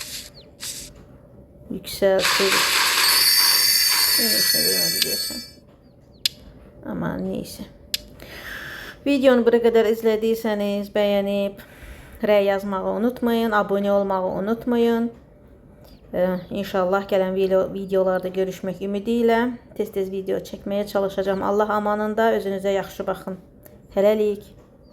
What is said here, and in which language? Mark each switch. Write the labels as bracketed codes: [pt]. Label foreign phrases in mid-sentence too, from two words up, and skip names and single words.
[tr] Yükseltiriz. Neyse vermedi diyorsun. Ama neyse. Videonu buraya kadar izlediyseniz beğenip rəy yazmağı unutmayın. [az] Abone olmağı unutmayın. İnşallah gələn videolarda görüşmək ümidiyle tez-tez video çəkməyə çalışacağım. Allah amanında, özünüzə yaxşı baxın. Hələlik.